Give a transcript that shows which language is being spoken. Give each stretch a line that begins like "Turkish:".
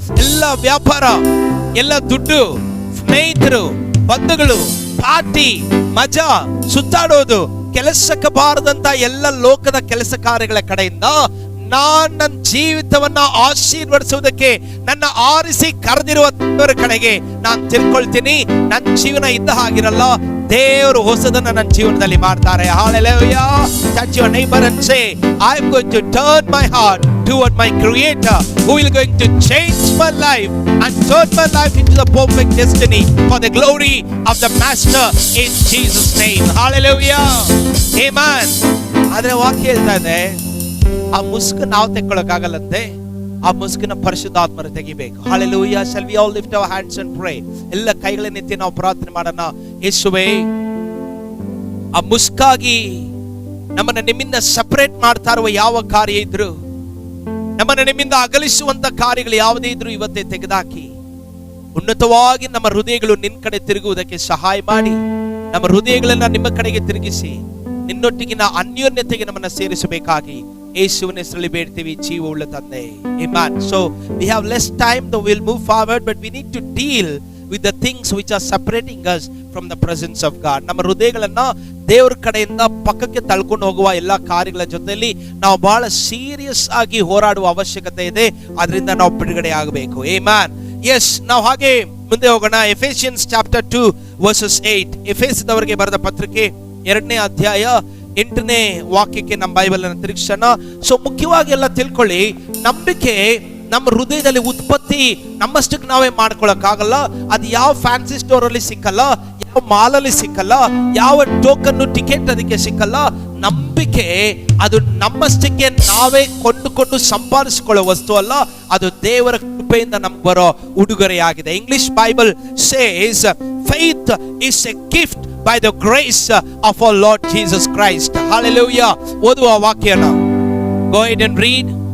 Kannada: ಎಲ್ಲ ವ್ಯಾಪಾರ, ಎಲ್ಲ ದುಡ್ಡು, ಸ್ನೇಹಿತರು, ಬಂಧುಗಳು, ಪಾರ್ಟಿ, ಮಜಾ, ಸುತ್ತಾಡೋದು, ಕೆಲಸಕ್ಕೆ ಬಾರದಂತ ಎಲ್ಲ ಲೋಕದ ಕೆಲಸ ಕಾರ್ಯಗಳ ಕಡೆಯಿಂದ ನಾನ್ ನನ್ನ ಜೀವಿತವನ್ನ ಆಶೀರ್ವದಿಸುವುದಕ್ಕೆ ನನ್ನ ಆರಿಸಿ ಕರೆದಿರುವ ದೇವರ ಕಡೆಗೆ ನಾನು ತಿಳ್ಕೊಳ್ತೀನಿ. ನನ್ನ ಜೀವನ ಇದ್ದ ಹಾಗಿರಲ್ಲ, ದೇವರು ಹೊಸದನ್ನ ನನ್ನ ಜೀವನದಲ್ಲಿ ಮಾಡ್ತಾರೆ.
English: Hallelujah. Touch your neighbor and say, I am going to turn my heart toward my Creator, who is going to change my life and turn my life into the perfect destiny for the glory of the Master in Jesus' name. Hallelujah. Amen.
Kannada: ಆದ್ರೆ ವಾಕ್ಯ ಹೇಳ್ತಾ ಇದೆ, ಆ ಮುಸುಕು ನಾವು ತೆಕ್ಕೊಳ್ಳೋಕ್ಕಾಗಲ್ಲಂತೆ, ಆ ಮುಸುಕಿನ ಪರಿಶುದ್ಧಾತ್ಮರು ತೆಗಿಬೇಕು.
English: Hallelujah. Shall we all lift our hands and pray?
Kannada: ಎಲ್ಲ ಕೈಗಳನ್ನೆತ್ತಿ ನಾವು ಪ್ರಾರ್ಥನೆ ಮಾಡೋಣ. ಯೇಸುವೇ, ಆ ಮುಸ್ಕಾಗಿ ನಮ್ಮನ್ನ ನಿಮ್ಮಿಂದ ಸಪರೇಟ್ ಮಾಡ್ತಾ ಇರುವ ಯಾವ ಕಾರ್ಯ ಇದ್ರು, ನಮ್ಮನ್ನ ನಿಮ್ಮಿಂದ ಅಗಲಿಸುವಂತ ಕಾರ್ಯಗಳು ಯಾವುದೇ ಇದ್ರು ಇವತ್ತೇ ತೆಗೆದಾಕಿ, ಉನ್ನತವಾಗಿ ನಮ್ಮ ಹೃದಯಗಳು ನಿನ್ ಕಡೆ ತಿರುಗುವುದಕ್ಕೆ ಸಹಾಯ ಮಾಡಿ, ನಮ್ಮ ಹೃದಯಗಳನ್ನ ನಿಮ್ಮ ಕಡೆಗೆ ತಿರುಗಿಸಿ ನಿನ್ನೊಟ್ಟಿಗಿನ ಅನ್ಯೋನ್ಯತೆಗೆ ನಮ್ಮನ್ನ ಸೇರಿಸಬೇಕಾಗಿ ಯೇಸುವಿನ ಹೆಸರಲ್ಲಿ ಬೇಡ್ತೀವಿ, ಜೀವವುಳ್ಳ ತಂದೆ.
English: Amen. So we have less time, though we'll move forward, but we need to deal with the things which are separating us from the presence of God.
Kannada: ನಮ್ಮ ಹೃದಯಗಳನ್ನ ದೇವರ ಕಡೆಯಿಂದ ಪಕ್ಕಕ್ಕೆ ತಳ್ಕೊಂಡು ಹೋಗುವ ಎಲ್ಲಾ ಕಾರ್ಯಗಳ ಜೊತೆಯಲ್ಲಿ ನಾವು ಬಹಳ ಸೀರಿಯಸ್ ಆಗಿ ಹೋರಾಡುವ ಅವಶ್ಯಕತೆ ಇದೆ. ಅದರಿಂದ ನಾವು ಬಿಡುಗಡೆ ಆಗಬೇಕು. Amen. Yes, ನಾವು ಹಾಗೆ ಮುಂದೆ ಹೋಗೋಣ.
English: Ephesians chapter 2 verses 8.
Kannada: ಎಫೆಸದವರಿಗೆ ಬರೆದ ಪತ್ರಿಕೆ 2ನೇ ಅಧ್ಯಾಯ 8ನೇ ವಾಕ್ಯಕ್ಕೆ ನಮ್ಮ ಬೈಬಲ್ ಅನ್ನು ತಿರುಗಿಸೋಣ. ಸೊ ಮುಖ್ಯವಾಗಿ ಎಲ್ಲ ತಿಳ್ಕೊಳ್ಳಿ, ನಂಬಿಕೆ ನಮ್ಮ ಹೃದಯದಲ್ಲಿ ಉತ್ಪತ್ತಿ ನಮ್ಮಷ್ಟಕ್ಕೆ ನಾವೇ ಮಾಡ್ಕೊಳಕ್ಕಾಗಲ್ಲ. ಅದು ಯಾವ ಫ್ಯಾನ್ಸಿ ಸ್ಟೋರ್ ಅಲ್ಲಿ ಸಿಕ್ಕಲ್ಲ, ಯಾವ ಮಾಲ್ ಅಲ್ಲಿ ಸಿಕ್ಕಲ್ಲ, ಯಾವ ಟೋಕನ್ ಟಿಕೆಟ್ ಅದಕ್ಕೆ ಸಿಕ್ಕಲ್ಲ. ನಂಬಿಕೆ ಅದು ನಮ್ಮಷ್ಟಕ್ಕೆ ನಾವೇ ಕೊಂಡುಕೊಂಡು ಸಂಪಾದಿಸಿಕೊಳ್ಳೋ ವಸ್ತು ಅಲ್ಲ, ಅದು ದೇವರ ಕೃಪೆಯಿಂದ ನಮ್ಗೆ ಬರೋ ಉಡುಗೊರೆಯಾಗಿದೆ.
English: English Bible says faith is a gift by the grace of our Lord Jesus Christ. Hallelujah.
Kannada: ಓದುವ ವಾಕ್ಯನ
English: go ahead and read.